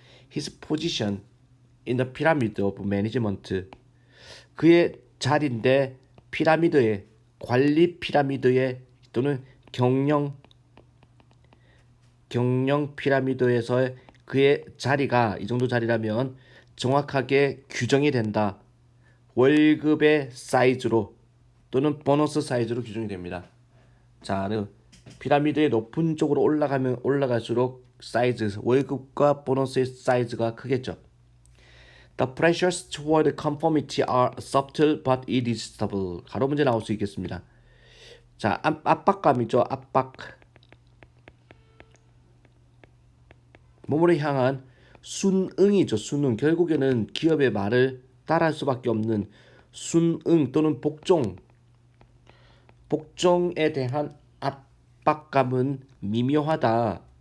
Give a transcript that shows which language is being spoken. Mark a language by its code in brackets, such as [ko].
[en] His position in the pyramid of management, [ko] 그의 자리인데 피라미드에 관리 피라미드에 또는 경영 피라미드에서 그의 자리가 이 정도 자리라면 정확하게 규정이 된다. 월급의 사이즈로 또는 보너스 사이즈로 규정이 됩니다. 자, 피라미드의 높은 쪽으로 올라가면 올라갈수록 사이즈, 월급과 보너스의 사이즈가 크겠죠. [en] The pressures toward conformity are subtle but irresistible. [ko] 가로 문제 나올 수 있겠습니다. 자, 압박감이죠. 압박. 몸으로 향한 순응이죠. 순응. 결국에는 기업의 말을 따라할 수밖에 없는 순응 또는 복종에 대한 압박감은 미묘하다.